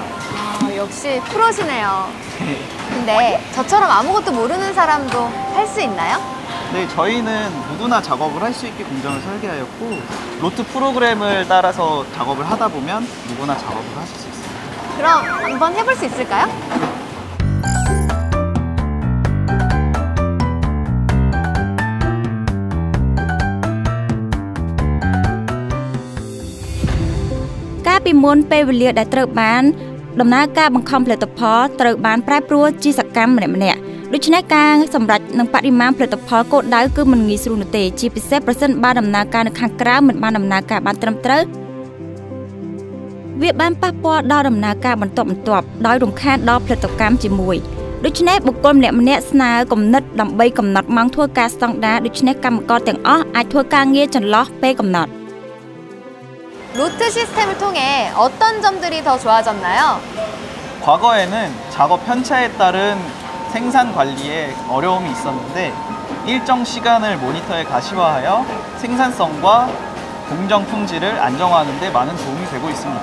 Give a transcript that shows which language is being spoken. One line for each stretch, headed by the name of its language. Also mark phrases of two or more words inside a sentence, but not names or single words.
Korean: 아, 역시 프로시네요. 근데 저처럼 아무것도 모르는 사람도 할 수 있나요? 네, 저희는 누구나 작업을 할 수 있게 공정을 설계하였고, 로트 프로그램을 따라서 작업을 하다 보면 누구나 작업을 하실 수 있습니다. 그럼 한번 해볼 수 있을까요?
Khmer: ពីមុនពេលវេលាដែលត្រូវបានដំណើរការបង្ខំផលិតផលត្រូវបានប្រែប្រួលជាសកម្មម្នាក់ៗដូច្នេះការសម្រេចនឹងបរិមាណផលិតផលគោលដៅគឺមិនងាយស្រួលនោះទេជាពិសេសប្រសិនបើដំណើរការនៅខាងក្រៅមិនបានដំណើរការបានត្រឹមត្រូវ វាបានប៉ះពាល់ដល់ដំណើរការបន្ទាប់ដោយរំខានដល់ផលិតកម្មជាមួយដូច្នេះបុគ្គលម្នាក់ៗស្នើគំនិតដើម្បីកំណត់ម៉ោងធ្វើការស្តង់ដារដូច្នេះកម្មករទាំងអស់អាចធ្វើការងារចន្លោះពេលកំណត់
Korean: 로트 시스템을 통해 어떤 점들이 더 좋아졌나요? 과거에는 작업 편차에 따른 생산 관리에 어려움이 있었는데, 일정 시간을 모니터에 가시화하여 생산성과 공정 품질을 안정화하는 데 많은 도움이 되고 있습니다.